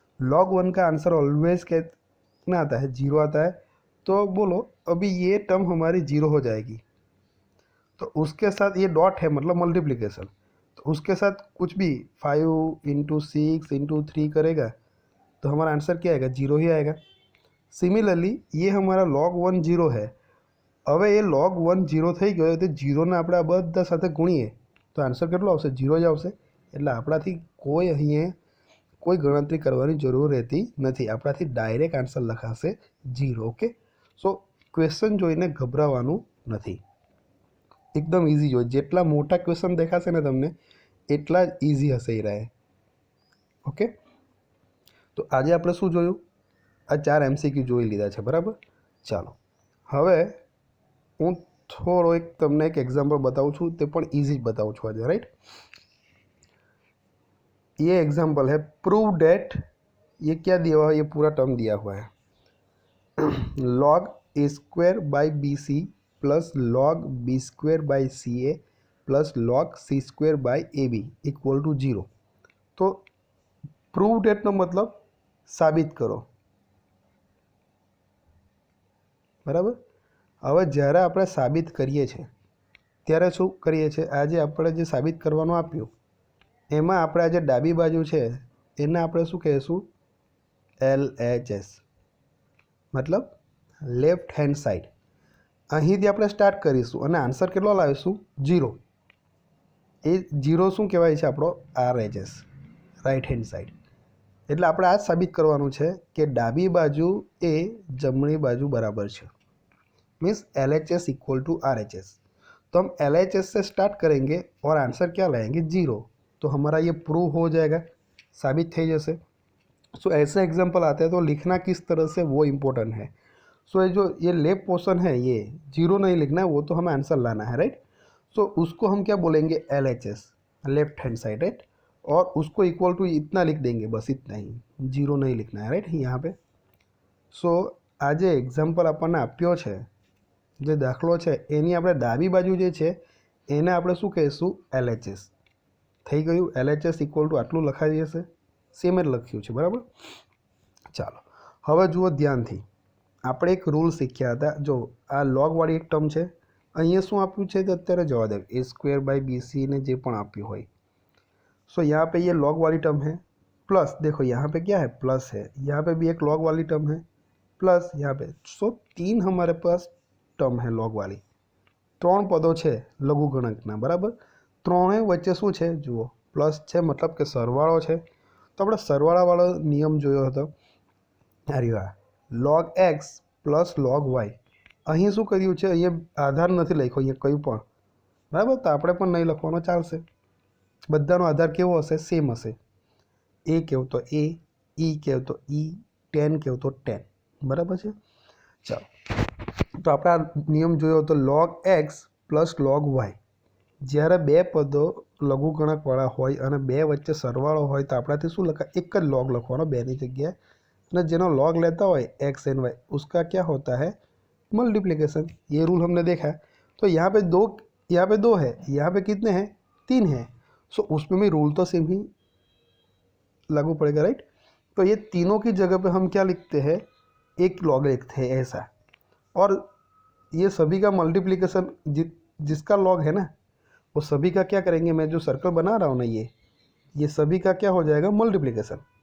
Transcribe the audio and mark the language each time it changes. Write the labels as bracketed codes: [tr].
[hi] log 1 का answer always कितना आता है, 0 आता है। तो बोलो अभी ये टर्म हमारी 0 हो जाएगी, तो उसके साथ ये डॉट है मतलब मल्टीप्लिकेशन, तो उसके साथ कुछ भी 5 × 6 × 3 करेगा तो हमारा आंसर क्या आएगा, 0 ही आएगा। સિમિલરલી ये हमारा log 1 0 है। [gu] હવે એ log 1 0 થઈ ગયો તો 0ને આપણે આ બધા સાથે ગુણીએ તો આન્સર કેટલો આવશે, 0 જ આવશે। એટલે આપણાથી કોઈ અહીંયા કોઈ ગણતરી કરવાની જરૂર રહેતી નથી, આપણાથી ડાયરેક્ટ આન્સર લખાશે 0। ઓકે, સો ક્વેશ્ચન જોઈને ગભરાવાનું નથી, એકદમ ઇઝી જોઈએ। જેટલા મોટા ક્વેશ્ચન દેખાશે ને તમને એટલા જ ઇઝી હશે એ રહે। ઓકે, તો આજે આપણે શું જોયું, આ 4 MCQ જોઈ લીધા છે, બરાબર। ચાલો હવે હું થોડો એક તમને એક એક્ઝામ્પલ બતાવું છું, તે પણ ઇઝી જ બતાવું છું આજે, રાइट। [hi] ये एग्जाम्पल है, प्रूव डेट, ये क्या दिया हुआ है, ये पूरा टर्म दिया हुआ है log a² by BC plus log b² by CA plus log c² by AB equal to 0। [gu] तो प्रूव डेट નો मतलब સાબિત કરો, બરાબર। હવે જ્યારે આપણે સાબિત કરીએ છીએ ત્યારે શું કરીએ છીએ, આજે આપણે જે સાબિત કરવાનું આપ્યું એમાં આપણે આજે ડાબી બાજુ છે એને આપણે શું કહીશું, LHS मतलब લેફ્ટ હેન્ડ સાઈડ। અહીંથી આપણે સ્ટાર્ટ કરીશું અને આન્સર કેટલો લાવીશું, 0। એ 0 શું કહેવાય છે, આપણો RHS, રાઈટ હેન્ડ સાઈડ। એટલે આપણે આ જ સાબિત કરવાનું છે કે ડાબી બાજુ એ જમણી બાજુ બરાબર છે, [en] Means LHS equal to RHS। [hi] तो हम LHS से स्टार्ट करेंगे और आंसर क्या लाएंगे, 0। तो हमारा ये प्रूव हो जाएगा, साबित થઈ जैसे। सो ऐसे एग्जाम्पल आते हैं तो लिखना किस तरह से वो इम्पोर्टेंट है। सो ये जो ये लेफ्ट पोर्शन है ये 0 नहीं लिखना है, वो तो हमें आंसर लाना है, राइट। सो उसको हम क्या बोलेंगे, LHS, left hand side, right. और उसको इक्वल टू इतना लिख देंगे, बस इतना ही, 0 नहीं लिखना है, राइट, यहाँ पे। सो आज एग्जाम्पल [gu] આપણને આપ્યો છે, જે દાખલો છે એની આપણે ડાબી બાજુ જે છે એને આપણે શું કહીશું, LHS થઈ ગયું। LHS ઇક્વલ ટુ આટલું લખાઈ જશે, સેમ જ લખ્યું છે, બરાબર। ચાલો હવે જુઓ ધ્યાનથી, આપણે એક રૂલ શીખ્યા હતા। જો આ લોગવાળી એક ટર્મ છે, અહીંયા શું આપ્યું છે તો અત્યારે જવા દે, a² બાય BC ને જે પણ આપ્યું હોય। [hi] सो यहाँ पे ये लॉग वाली टर्म है, प्लस देखो यहाँ पे क्या है, प्लस है, यहाँ पे भी एक लॉग वाली टर्म है, प्लस यहाँ पे। सो 3 हमारे पास टर्म है लॉग वाली, 3 [gu] पदों है लघुगणकना, बराबर। त्रणेय वच्चे शू है, जुओ प्लस है, मतलब कि सरवाळो है। तो આપણે સરવાળાવાળો નિયમ જોયો હતો, આ log x plus log y। અહીં શું કર્યું છે, અહીંયા આધાર નથી લખ્યો, અહીંયા કયું પણ, બરાબર। તો આપણે પણ નહીં લખવાનો, ચાલશે। બધાનો આધાર કેવો હશે, સેમ હશે। એ કહેવું તો એ, ઈ કહેવું તો ઈ, 10 કહેવું તો 10, બરાબર છે। ચાલો તો આપણે આ નિયમ જોયો તો log x plus log y, જ્યારે બે પદો લઘુગણકવાળા હોય અને બે વચ્ચે સરવાળો હોય તો આપણાથી શું લખાય, એક જ log લખવાનો બેની જગ્યાએ, અને જેનો log लेता હોય x एंड y [hi] उसका क्या होता है, मल्टीप्लिकेशन। ये रूल हमने देखा। तो यहाँ पे 2 है, यहाँ पे कितने हैं, 3 हैं। सो उसमें भी रूल तो सेम ही लागू पड़ेगा, राइट। तो ये तीनों की जगह पे हम क्या लिखते हैं, एक log लिखते हैं ऐसा। और ये सभी का मल्टीप्लिकेशन जिसका log है ना वो सभी का क्या करेंगे, मैं जो सर्कल बना रहा हूँ ना ये सभी का क्या हो जाएगा, मल्टीप्लिकेशन।